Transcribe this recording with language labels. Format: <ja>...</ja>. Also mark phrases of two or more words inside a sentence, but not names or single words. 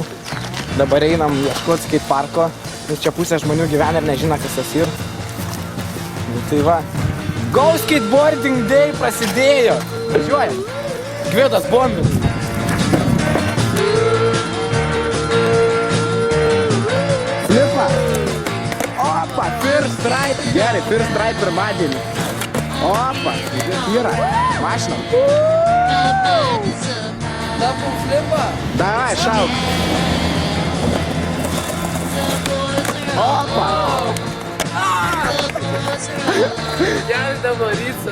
<lt>Dabar einam ieškoti skateparko, nes čia pusė žmonių gyvena ir nežino, kas tas yra. Tai va, Go Skateboarding Day prasidėjo! Važiuojam! Gvidas bombis! Flipa! Opa,</lt> <en>first ride! Gerai, first ride pirmadienį.</en> <lt>Opa, yra, mašinom. Dabar flipa. Davai, šauk. Opa. Gerai dabar ryts.</lt>